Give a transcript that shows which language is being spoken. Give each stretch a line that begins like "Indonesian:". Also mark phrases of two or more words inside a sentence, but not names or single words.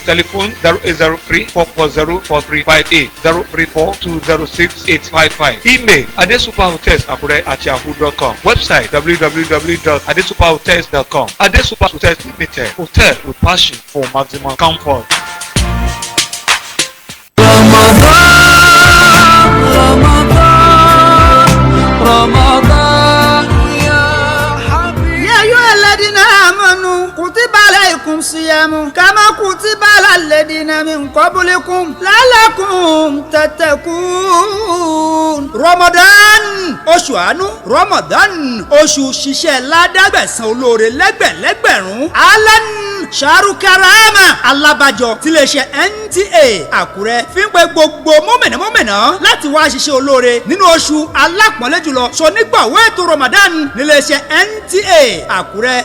English: Telephone 0803 440 4358, 034 206 855. Email adesuperhotelsakure@yahoo.com. Website www.adesuperhotels.com. Ade Super Hotels Limited, hotel with passion for maximum comfort.
Arabic: كتب عليكم صيام كما كتب على الذين من قبلكم لعلكم تتقون.
Yoruba: Ramadan oṣù àánú, Ramadan oṣù ṣiṣẹ́ ládàgbẹ̀sán olóore lẹ́gbẹ̀lẹ́gbẹ̀rún. Alan ṣàrù karama alábàjọ tiléeṣẹ́ NTA Àkúrẹ́ fi ń pe gbogbo mọ́mìnà láti wá ṣiṣẹ́ olóore nínú oṣù alápọ̀nlé jùlọ ṣonígbàwọ́ ètò Ramadan níléeṣẹ́ NTA Àkúrẹ́.